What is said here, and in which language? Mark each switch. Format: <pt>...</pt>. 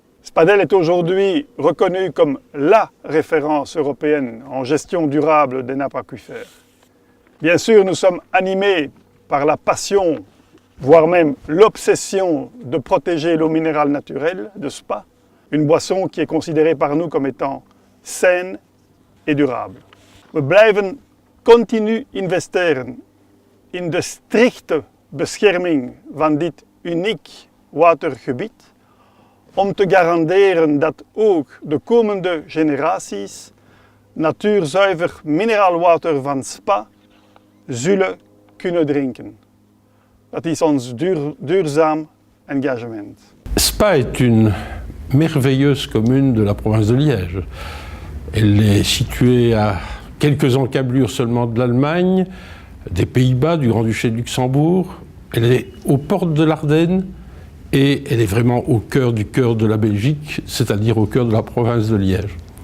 <fr>Spadel est aujourd'hui reconnu comme la référence européenne en gestion durable des nappes aquifères. Bien sûr, nous sommes animés par la passion, voire même l'obsession de protéger l'eau minérale naturelle de Spa, une boisson qui est considérée par nous comme étant saine et durable.</fr> <nl>We blijven continu investeren in de strikte bescherming van dit uniek watergebied, om te garanderen dat ook de komende generaties natuurzuiver mineraalwater van Spa zullen kunnen drinken. Dat is ons duurzaam engagement.</nl> <fr>Spa est une merveilleuse commune de la province de Liège. Elle est située à quelques encablures seulement de l'Allemagne, des Pays-Bas, du Grand-Duché de Luxembourg. Elle est aux portes de l'Ardenne et elle est vraiment au cœur du cœur de la Belgique, c'est-à-dire au cœur de la province de Liège.</fr>